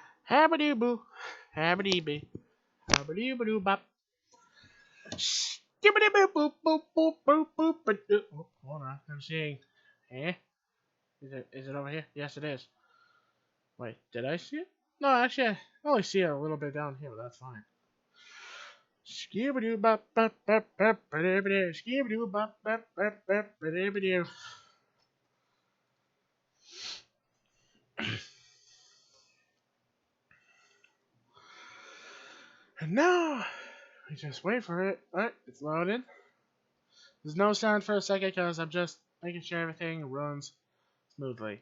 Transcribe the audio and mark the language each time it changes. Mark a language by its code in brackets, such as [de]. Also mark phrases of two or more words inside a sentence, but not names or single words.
[en] Habba-doo boo. Habba-dee bee. Habba-doo boo bop. Skibbity boop boop boop boop boop boop boop. Oh, hold on, I'm seeing. Eh? Is it over here? Yes, it is. Wait, did I see it? No, actually, I only see it a little bit down here, but that's fine. Skibbity bop bop bop bop ba-dee-ba-dee. Skibbity bop bop bop bop ba-dee-ba-dee. And now we just wait for it. Alright, it's loaded. There's no sound for a second because I'm just making sure everything runs smoothly.